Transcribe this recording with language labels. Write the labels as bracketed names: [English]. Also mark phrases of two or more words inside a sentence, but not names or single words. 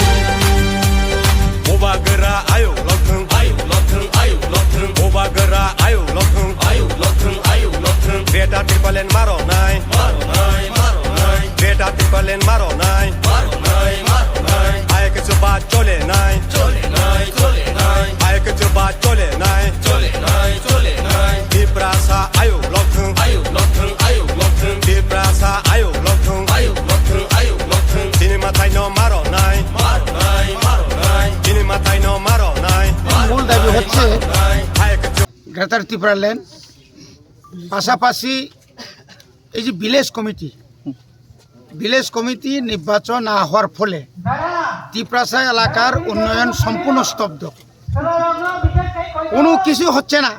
[Kok Borok] बुबा गोरा आयौ लथों बुबा गोरा आयौ लथों ग्रेटा ट्रिपलेन मार'नाय ग्रेटा ट्रिपलेन मार'नाय आयके चुबा चलेनाय आयके चुबा चलेनाय दिप्रासा आयौ लथों दिप्रासा आयौ लथों दिनै माथाय न मार'नाय दिनै माथाय न मार'नाय [Bangla] মূল দাবি হচ্ছে [Kok Borok] आयके [Bangla] গ্রেটার ত্রিপুরা ল্যান্ড পাশাপাশি এই যে [English] village committee [Bangla] নির্বাচন না হওয়ার ফলে ত্রিপ্রাসা এলাকার উন্নয়ন সম্পূর্ণ স্তব্ধ, কোনো কিছু হচ্ছে না।